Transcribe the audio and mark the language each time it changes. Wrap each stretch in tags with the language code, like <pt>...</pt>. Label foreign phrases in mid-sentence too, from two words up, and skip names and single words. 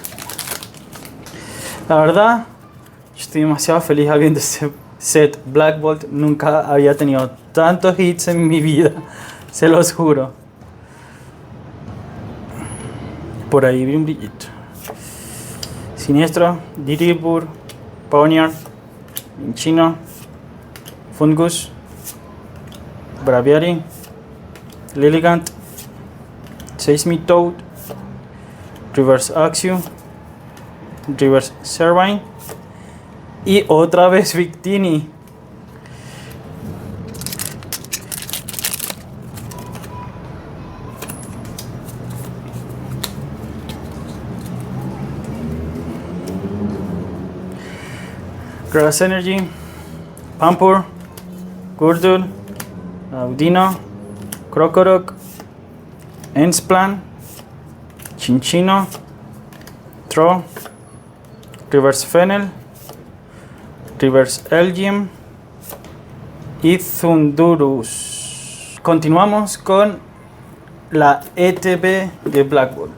<es>La verdad, estoy demasiado feliz habiendo este set Black Bolt. Nunca había tenido tantos hits en mi vida, se los juro. Por ahí vi un brillito. Siniestro, Drillbur, Poniard, Minccino, Fungus, Braviary, Lilligant, Seismitoad, Reverse Axew, Reverse Servine y otra vez Victini.</es> <en>Grass Energy,</en> <es>Pampur, Gurdurr, Audino, Krokorok, Ensplan, Chinchino, Tro, Reverse Fennel, Reverse Elgyem y Thundurus. Continuamos con la ETB de Black Bolt.</es>